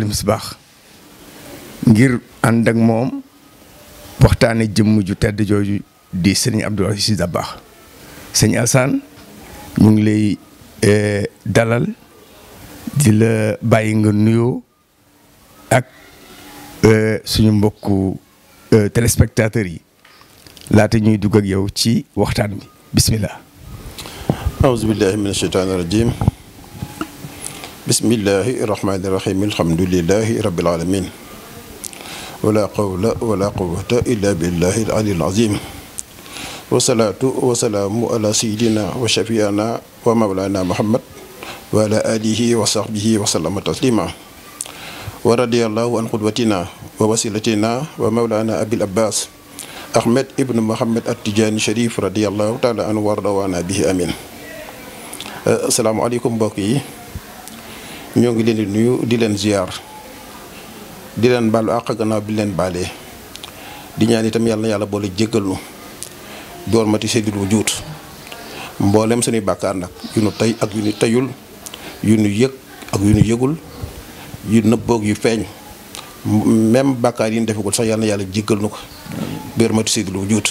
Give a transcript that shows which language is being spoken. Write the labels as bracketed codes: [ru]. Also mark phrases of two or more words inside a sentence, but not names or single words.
[wo] Misbah ngir ànd ak moom waxtaane jëmm ju tedd jooju di sëñ Abdoul Aziz Dabakh sëñ Alassane ñu ngi lay dalal di la bàyyi nga nuyoo ak suñu mbokku téléspectateurs yi laata ñuy dugg ak yow ci waxtaan bi bismillah. [ar] أعوذ بالله من الشيطان الرجيم بسم الله الرحمن الرحيم الحمد لله رب العالمين ولا قول ولا قوة إلا بالله العلي العظيم والصلاة والسلام على سيدنا وشفيعنا ومولانا محمد وعلى آله وصحبه وسلم تسليما ورضي الله عن قدوتنا ووسيلتنا ومولانا أبي العباس أحمد ابن محمد التجاني شريف رضي الله تعالى عنه وارضانا به آمين. [wo] asalaamaaleykum mbokk yi ñoo ngi leen di nuyu di leen ziar di leen baalu àq gannaaw bi leen baalee di ñaan itam yàlla na yàlla boole jéggal nu [ar] بحرمة سيد الوجود [wo] mboolem suñuy bàkkaar nag yu nu tey ak yu nu teyul yu nu yëg ak yu nu yëgul yu nëbboog yu feeñ même bàkkaar yi ñu defagul sax yàlla na yàlla jéggal nu ko [ar] بحرمة سيد الوجود.